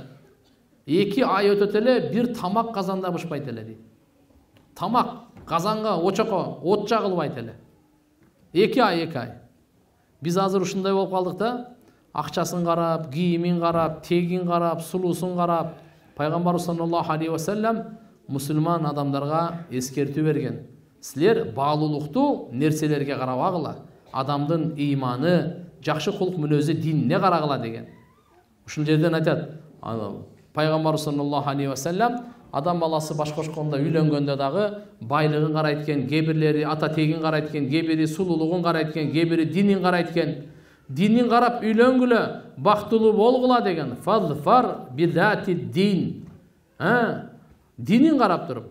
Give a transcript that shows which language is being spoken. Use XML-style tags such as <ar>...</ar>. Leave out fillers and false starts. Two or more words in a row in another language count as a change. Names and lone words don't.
<ky>2 ай өтөт эле бир тамак казанда бышпайт эле дейт. Тамак казанга очокко от жагылбайт эле. 2 ай. Биз азыр ушундай болуп калдык да, акчасын карап, кийимин карап, тегин карап, сулуусун карап. Пайгамбарыбыз</ky> <ar>صلى الله عليه وسلم</ar> <ky>мусулман адамдарга эскертүү берген. Силер баалуулукту нерселерге карабагыла, адамдын ыйманы, жакшы кулк мүнөзү динине карагыла деген. Ушул жерден айтат, Пайгамбарыбыз</ky> <ar>صلى الله عليه وسلم</ar> <ky>адам баласы баш кошкондо үйлөнгөндө дагы байлыгын карайт экен, кээ ата тегин карайт экен, кээ сулуулугун карайт экен, кээ динин карайт экен. Динин карап үйлөнгүлө, бактылуу болгула деген.</ky> <ar>فاظفر بذات الدين.</ar> <ky>Динин карап туруп.</ky>